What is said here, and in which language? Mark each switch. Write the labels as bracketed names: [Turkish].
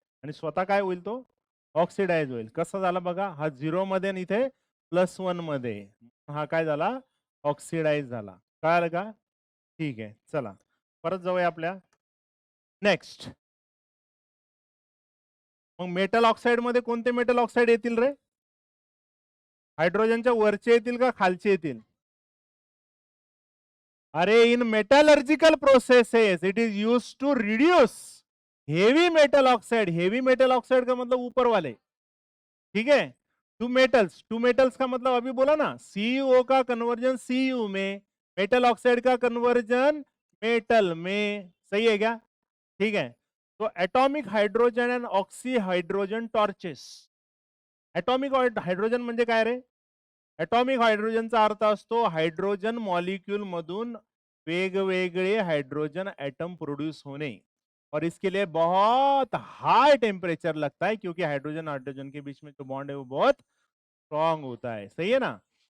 [Marathi] आणि स्वतः काय होईल तो? ऑक्सिडाइज होईल. कसं झालं बघा, हा 0 मध्ये आणि इथे +1 मध्ये, हा काय झाला? ऑक्सिडाइज झाला. कळालं का? ठीक आहे, चला परत जाऊया आपल्या नेक्स्ट. मग मेटल ऑक्साईड मध्ये कोणते मेटल ऑक्साईड येतील रे? हायड्रोजनच्या वरचे येतील का खालचे येतील? [English] अरे in metallurgical processes it is use to reduce heavy metal oxide. [Hindi] Heavy metal oxide का मतलब ऊपर वाले, ठीक है. टू मेटल्स का मतलब अभी बोला ना, सीयू का कन्वर्जन सीयू में, मेटल ऑक्साइड का कन्वर्जन मेटल में. सही है क्या? ठीक है. [English] तो atomic hydrogen and oxy hydrogen torches. [Marathi] Atomic hydrogen म्हणजे काय रे? एटॉमिक हायड्रोजनचा अर्थ असतो हायड्रोजन मॉलिक्यूल मधून वेगवेगळे [Hindi] हाइड्रोजन एटम प्रोड्यूस होने, और इसके लिए बहुत हाई टेम्परेचर लगता है क्योंकि हाइड्रोजन हाइड्रोजन के बीच में जो बॉन्ड है वो बहुत स्ट्रॉन्ग होता है. सही है ना?